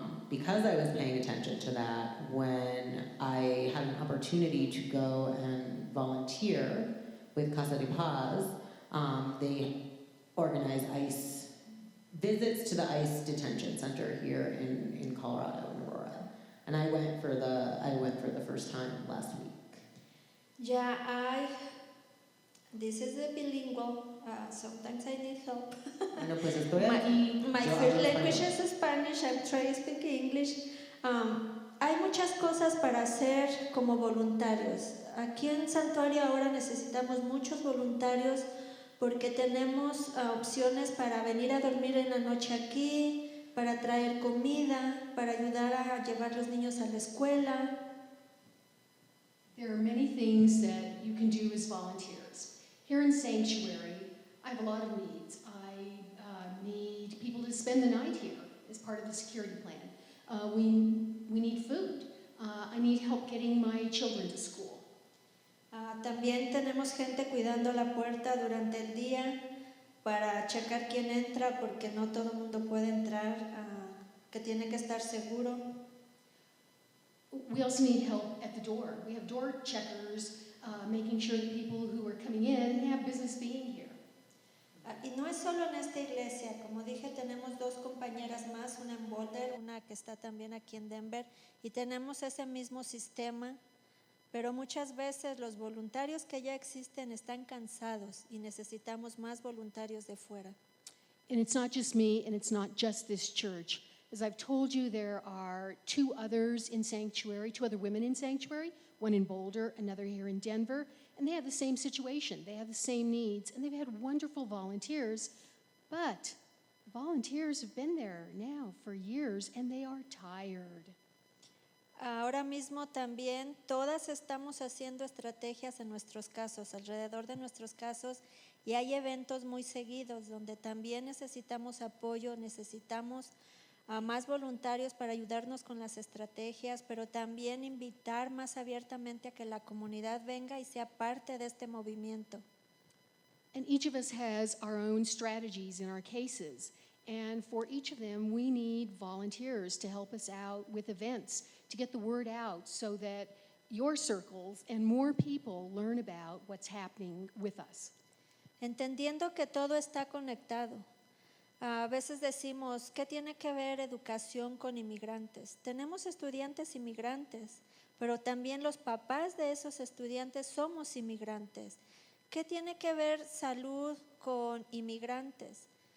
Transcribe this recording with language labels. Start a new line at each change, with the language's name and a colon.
English: because I was paying attention to that, when I had an opportunity to go and volunteer with Casa de Paz, they organize ICE visits to the ICE detention center here in Colorado, in Aurora. And I went for the first time last week. Yeah, this is a bilingual, sometimes I need help.
Spanish: Bueno, pues estoy aquí.
English: My
Spanish: Yo
English: first language
Spanish: español.
English: is Spanish, I'm trying to speak English.
Spanish: Hay muchas cosas para hacer como voluntarios. Aquí en Santuario ahora necesitamos muchos voluntarios porque tenemos opciones para venir a dormir en la noche aquí, para traer comida, para ayudar a llevar los niños a la escuela.
English: There are many things that you can do as volunteers. Here in Sanctuary, I have a lot of needs. I need people to spend the night here as part of the security plan. We need food. I need help getting my children to school.
Spanish: También tenemos gente cuidando la puerta durante el día para checar quién entra porque no todo el mundo puede entrar, que tiene que estar seguro.
English: We also need help at the door. We have door checkers, making sure that people who are coming in have business being here.
Spanish: Y no es solo en esta iglesia, como dije, tenemos dos compañeras más, una en Boulder, una que está también aquí en Denver, y tenemos ese mismo sistema, pero muchas veces los voluntarios que ya existen están cansados y necesitamos más voluntarios de fuera.
English: And it's not just me, and it's not just this church. As I've told you, there are two others in Sanctuary, two other women in Sanctuary, one in Boulder, another here in Denver, and they have the same situation. They have the same needs, and they've had wonderful volunteers, but volunteers have been there now for years, and they are tired.
Spanish: Ahora mismo también todas estamos haciendo estrategias en nuestros casos, alrededor de nuestros casos, y hay eventos muy seguidos donde también necesitamos apoyo, necesitamos a más voluntarios para ayudarnos con las estrategias, pero también invitar más abiertamente a que la comunidad venga y sea parte de este movimiento.
English: And each of us has our own strategies in our cases. And for each of them, we need volunteers to help us out with events, to get the word out so that your circles and more people learn about what's happening with us.
Spanish: Entendiendo que todo está conectado. A veces decimos, ¿qué tiene que ver educación con inmigrantes? Tenemos estudiantes inmigrantes, pero también los papás de esos estudiantes somos inmigrantes. ¿Qué tiene que ver salud con inmigrantes?